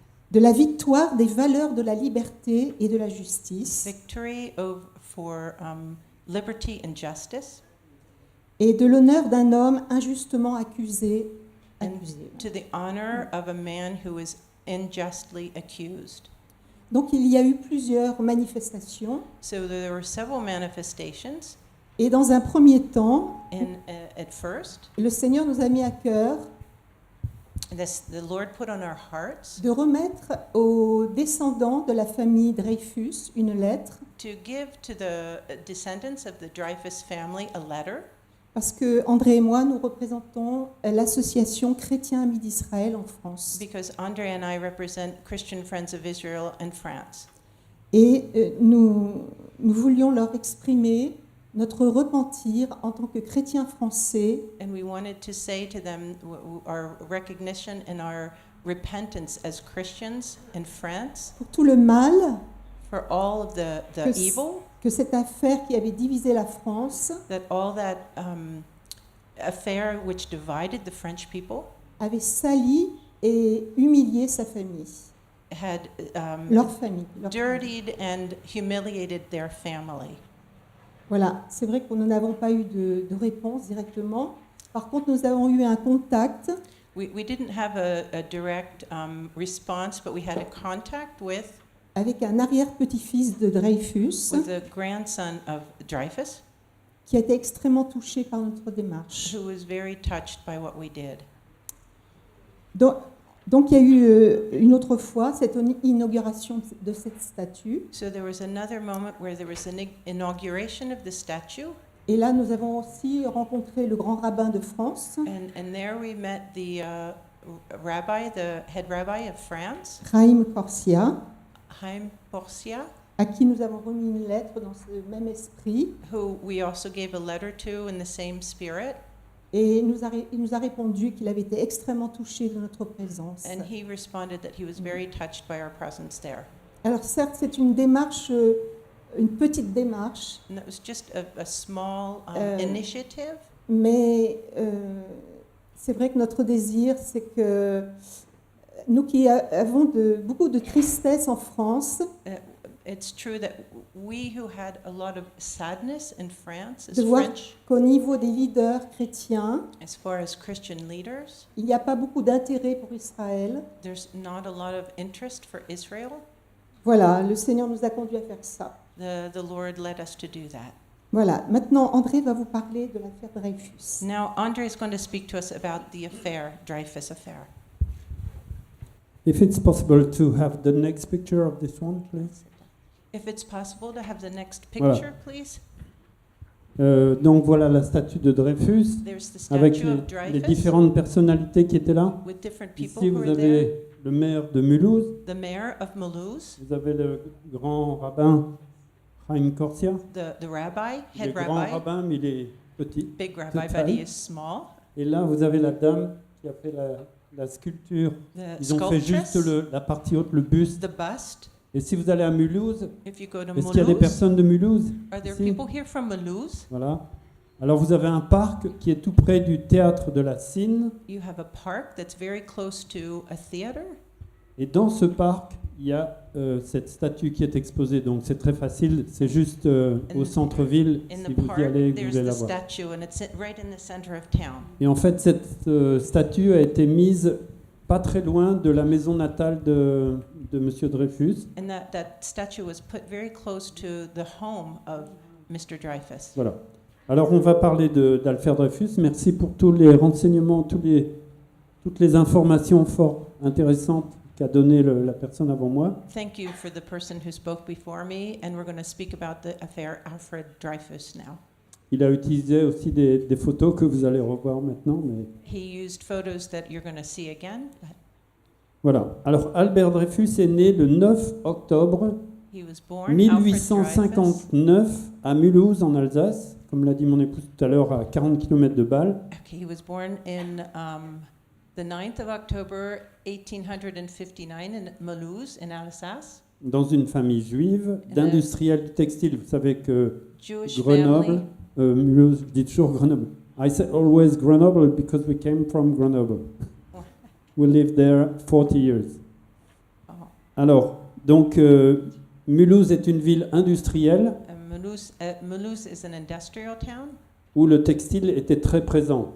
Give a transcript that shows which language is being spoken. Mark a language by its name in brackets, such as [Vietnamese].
[French] de la victoire des valeurs de la liberté et de la justice, [English] Victory for liberty and justice, [French] et de l'honneur d'un homme injustement accusé. [English] and to the honor of a man who is unjustly accused. [French] Donc il y a eu plusieurs manifestations, [English] So there were several manifestations. [French] et dans un premier temps, [English] At first, [French] le Seigneur nous a mis à cœur [English] the Lord put on our hearts [French] de remettre aux descendants de la famille Dreyfus une lettre, [English] to give to the descendants of the Dreyfus family a letter, [French] parce que André et moi, nous représentons l'association Chrétiens Amis d'Israël en France. [English] because Andre and I represent Christian Friends of Israel in France. [French] Et nous voulions leur exprimer notre repentir en tant que chrétiens français [English] And we wanted to say to them our recognition and our repentance as Christians in France [French] pour tout le mal [English] for all of the [French] Que [English] evil, [French] que cette affaire qui avait divisé la France [English] that all that affair which divided the French people [French] avait sali et humilié sa famille, [English] had [French] leur famille. [English] dirtied and humiliated their family. [French] Voilà, c'est vrai que nous n'avons pas eu de réponse directement. Par contre, nous avons eu un contact [English] We didn't have a direct response, but we had a contact with [French] avec un arrière-petit-fils de Dreyfus [English] the grandson of Dreyfus, [French] qui a été extrêmement touché par notre démarche. [English] who was very touched by what we did. [French] Donc il y a eu une autre fois cette inauguration de cette statue. [English] So there was another moment where there was an inauguration of the statue, [French] Et là, nous avons aussi rencontré le grand rabbin de France, [English] and there we met the rabbi, the head rabbi of France, [French] Chaim Corsia, [English] Chaim Porcia, [French] à qui nous avons remis une lettre dans ce même esprit. [English] who we also gave a letter to in the same spirit, [French] Et il nous a répondu qu'il avait été extrêmement touché de notre présence. [English] and he responded that he was very touched by our presence there. [French] Alors certes, c'est une démarche, une petite démarche, [English] And that was just a small initiative, [French] mais c'est vrai que notre désir, c'est que nous qui avons beaucoup de tristesse en France, [English] it's true that we who had a lot of sadness in France as [French] de voir [English] French, [French] qu'au niveau des leaders chrétiens, [English] as far as Christian leaders, [French] il n'y a pas beaucoup d'intérêt pour Israël. [English] there's not a lot of interest for Israel. [French] Voilà, le Seigneur nous a conduits à faire ça. [English] The Lord led us to do that. [French] Voilà, maintenant André va vous parler de l'affaire Dreyfus. [English] Now, Andre is going to speak to us about the affair, Dreyfus affair. If it's possible to have the next picture of this one, please. If it's possible to have the next [French] Voilà. [English] picture, please. [French] Donc voilà la statue de Dreyfus [English] There's the [French] avec [English] statue of [French] les [English] Dreyfus [French] différentes personnalités qui étaient là. [English] with different people [French] Ici, [English] who [French] vous [English] were there. [French] avez le maire de Mulhouse, [English] The mayor of Mulhouse, [French] vous avez le grand rabbin Chaim Korsia. [English] the rabbi, [French] Il est [English] head [French] grand [English] rabbi, [French] rabbin, mais il est petit. [English] big rabbi, but [French] taille. [English] he is small. [French] Et là, vous avez la dame qui a fait la sculpture. [English] The [French] Ils ont fait juste [English] sculptress, [French] la partie haute, le buste. [English] the bust. [French] Et si vous allez à Mulhouse, [English] If you go to [French] est-ce qu'il y a des [English] Mulhouse, [French] personnes de Mulhouse? [English] are there [French] ici? [English] people here from Mulhouse? [French] Voilà. Alors vous avez un parc qui est tout près du théâtre de la Cine. [English] You have a park that's very close to a theater. [French] Et dans ce parc, il y a cette statue qui est exposée. Donc c'est très facile, c'est juste au centre-ville. [English] In [French] Si [English] the [French] vous y [English] park, [French] allez, vous [English] there's [French] allez [English] the [French] la voir. [English] statue, and it's right in the center of town. [French] Et en fait, cette statue a été mise pas très loin de la maison natale de Monsieur Dreyfus. [English] And that statue was put very close to the home of Mr. Dreyfus. [French] Voilà. Alors on va parler d'Alfred Dreyfus. Merci pour tous les renseignements, toutes les informations fort intéressantes qu'a donné la personne avant moi. [English] Thank you for the person who spoke before me, and we're going to speak about the affair Alfred Dreyfus now. [French] Il a utilisé aussi des photos que vous allez revoir maintenant. Mais [English] He used photos that you're going to see again. [French] voilà. Alors Albert Dreyfus est né le 9 octobre [English] He was born Alfred Dreyfus. [French] 1859 à Mulhouse en Alsace, comme l'a dit mon épouse tout à l'heure, à 40 km de Bâle. [English] Okay, he was born in the 9th of October, 1859 in Mulhouse, in Alsace. [French] Dans une famille juive, d'industriels du textile. Vous savez que [English] Jewish [French] Grenoble, [English] family. [French] Mulhouse, je dis toujours Grenoble. [English] I say always Grenoble because we came from Grenoble. We lived there 40 years. Oh. [French] Alors, donc, Mulhouse est une ville industrielle [English] Mulhouse is an industrial town [French] où le textile était très présent.